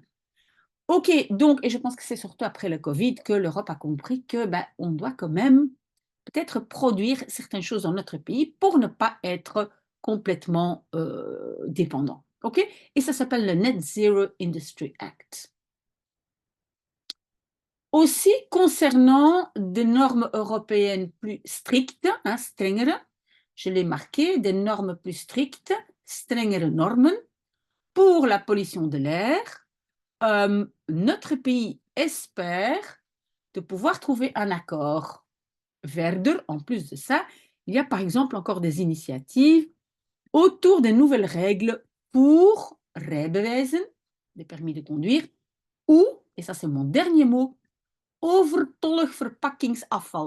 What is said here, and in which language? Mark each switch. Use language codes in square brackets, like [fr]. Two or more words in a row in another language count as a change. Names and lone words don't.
[fr] Ok, donc, et je pense que c'est surtout après le Covid que l'Europe a compris que on doit quand même peut-être produire certaines choses dans notre pays pour ne pas être complètement dépendant. Ok? Et ça s'appelle le Net Zero Industry Act. Aussi, concernant des normes européennes plus strictes, hein, strengere, je l'ai marqué, des normes plus strictes, [nl] strengere normen, [fr] pour la pollution de l'air, notre pays espère de pouvoir trouver un accord. Verder, en plus de ça, il y a par exemple encore des initiatives autour des nouvelles règles pour rijbewijzen, des permis de conduire, ou, et ça c'est mon dernier mot, [nl] overtollig verpakkingsafval.